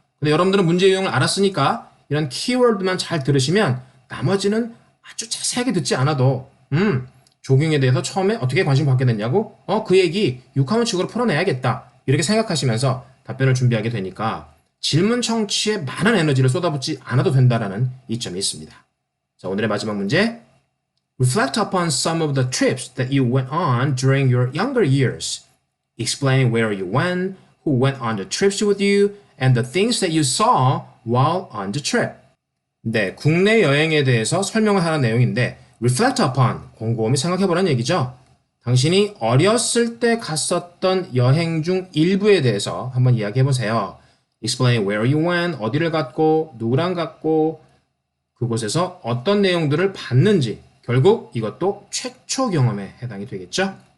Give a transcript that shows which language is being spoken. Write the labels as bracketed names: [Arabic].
[Korean] 근데 여러분들은 문제 유형을 알았으니까 이런 키워드만 잘 들으시면 나머지는 아주 자세하게 듣지 않아도 조깅에 대해서 처음에 어떻게 관심 갖게 됐냐고 그 얘기 육하원칙으로 풀어내야겠다 이렇게 생각하시면서 답변을 준비하게 되니까 질문 청취에 많은 에너지를 쏟아붓지 않아도 된다라는 이점이 있습니다. 자, 오늘의 마지막 문제. [English] Reflect upon some of the trips that you went on during your younger years. Explain where you went, who went on the trips with you, and the things that you saw while on the trip. [Korean] 네, 국내 여행에 대해서 설명을 하는 내용인데 [English] reflect upon, [Korean] 곰곰이 생각해보라는 얘기죠. 당신이 어렸을 때 갔었던 여행 중 일부에 대해서 한번 이야기해보세요. [English] Explain where you went, [Korean] 어디를 갔고, 누구랑 갔고, 그곳에서 어떤 내용들을 봤는지, 결국 이것도 최초 경험에 해당이 되겠죠.